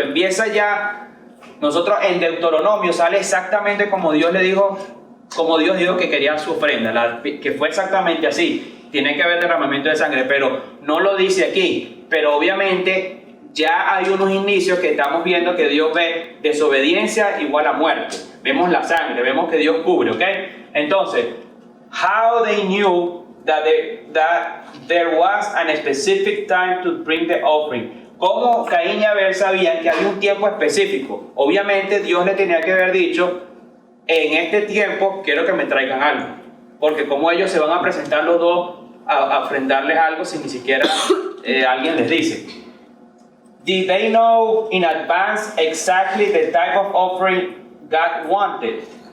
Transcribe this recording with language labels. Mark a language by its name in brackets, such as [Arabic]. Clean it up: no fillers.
[Spanish] Empieza ya, nosotros en Deuteronomio sale exactamente como Dios le dijo, como Dios dijo que quería su ofrenda, que fue exactamente así. tiene que haber derramamiento de sangre, pero no lo dice aquí. Pero obviamente ya hay unos indicios que estamos viendo que Dios ve desobediencia igual a muerte. Vemos la sangre, vemos que Dios cubre, ¿ok? [English] Entonces, how they knew that there was a specific time to bring the offering. [Spanish] ¿Cómo Caín y Abel sabían que había un tiempo específico? Obviamente Dios le tenía que haber dicho, en este tiempo quiero que me traigan algo. Porque como ellos se van a presentar los dos a ofrendarles algo si ni siquiera alguien les dice. [English] Did they know in advance exactly the type of offering God wanted?